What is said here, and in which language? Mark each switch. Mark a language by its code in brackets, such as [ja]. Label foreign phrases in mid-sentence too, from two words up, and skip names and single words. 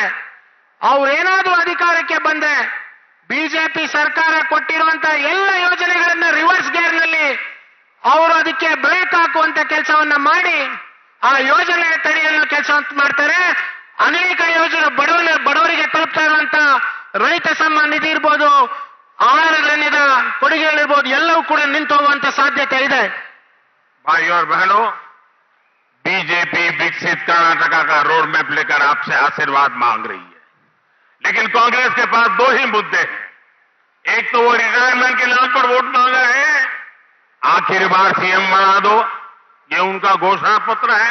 [kn] ಅವರೇನಾದ್ರೂ ಅಧಿಕಾರಕ್ಕೆ ಬಂದ್ರೆ ಬಿಜೆಪಿ ಸರ್ಕಾರ ಕೊಟ್ಟಿರುವಂತ ಎಲ್ಲ ಯೋಜನೆಗಳನ್ನ [en] reverse gearನಲ್ಲಿ [kn] ಅವರು ಅದಕ್ಕೆ ಬ್ರೇಕ್ ಹಾಕುವಂತ ಕೆಲಸವನ್ನ ಮಾಡಿ ಆ ಯೋಜನೆ ತಡೆಯಲು ಕೆಲಸ ಮಾಡ್ತಾರೆ. ಅನೇಕ ಯೋಜನೆ ಬಡವರಿಗೆ ತಲುಪ್ತಾ ಇರುವಂತ ರೈತ ಸಮ್ಮಾನ್ ನಿಧಿ ಇರ್ಬೋದು, ಆಹಾರ ಧಾನ್ಯದ ಕೊಡುಗೆಗಳಿರ್ಬೋದು, ಎಲ್ಲವೂ ಕೂಡ ನಿಂತು ಹೋಗುವಂತ ಸಾಧ್ಯತೆ ಇದೆ. [hi] भाइयों और बहनों, बीजेपी विकसित कर्नाटका का [en] road map [hi] लेकर आपसे आशीर्वाद मांग रही है, लेकिन कांग्रेस के पास दो ही मुद्दे हैं. एक तो वो रिटायरमेंट के नाम पर वोट मांग रहे हैं, आखिरी बार सीएम बना दो, ये उनका घोषणा पत्र है.